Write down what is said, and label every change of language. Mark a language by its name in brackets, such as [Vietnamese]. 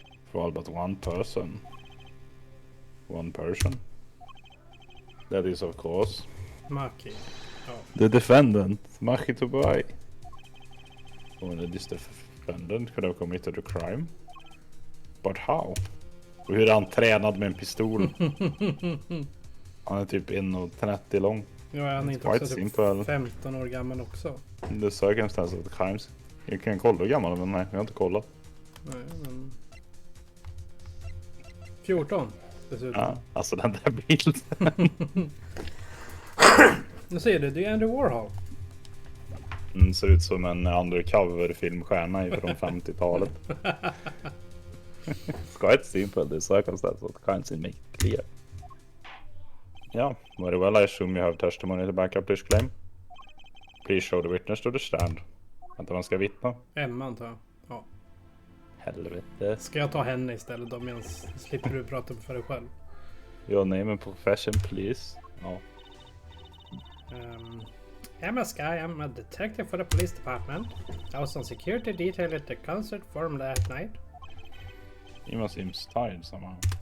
[English] For all but one person. One person. That is, of course, [Swedish] Maki. Ja. [English] the defendant, Maki Tobai. Only this defendant could have committed a crime. But how? [Swedish] Och hur är han tränad med en pistol? Han är typ 1,30 lång. Ja, han är inte [English] Quite [Swedish] också typ [English] simple. [Swedish] 15 år gammal också. [English] The circumstances of the crimes. [Swedish] Jag kan kolla hur gammal, men nej, jag har inte kollat. Nej, men... 14 dessutom. Ja, alltså den där bilden. Nu ser du, det är Andy Warhol. Ser ut som en undercover filmstjärna från 50-talet. [English] It's quite simple, the circumstances of the crimes make it clear. Yeah, very well, I assume you have testimony to back up this claim. Please show the witness to the stand. [Swedish] Vänta, man ska vittna. Emma antar jag. Ja. Helvete. Ska jag ta henne istället då, medan slipper du prata för dig själv? [English] Your name and profession, please. [Swedish] Ja. [English] Emma Sky, I'm a detective for the police department. I was on security detail at the concert forum last night. Emma seems tired somehow.